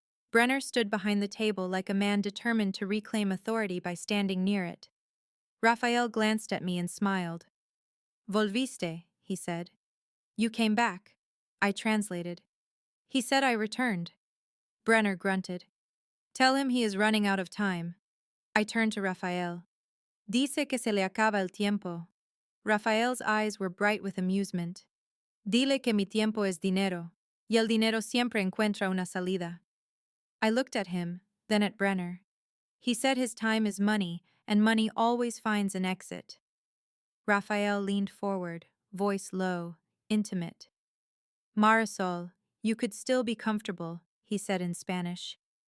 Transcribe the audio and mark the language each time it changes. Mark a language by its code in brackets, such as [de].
[en] Brenner stood behind the table like a man determined to reclaim authority by standing near it. Rafael glanced at me and smiled. [es] Volviste, [en] he said. You came back. I translated. He said I returned. Brenner grunted. Tell him he is running out of time. I turned to Rafael. [es] Dice que se le acaba el tiempo. [en] Rafael's eyes were bright with amusement. [es] Dile que mi tiempo es dinero, y el dinero siempre encuentra una salida. [en] I looked at him, then at Brenner. He said his time is money, and money always finds an exit. Rafael leaned forward, voice low, intimate. Marisol, you could still be comfortable, he said in Spanish.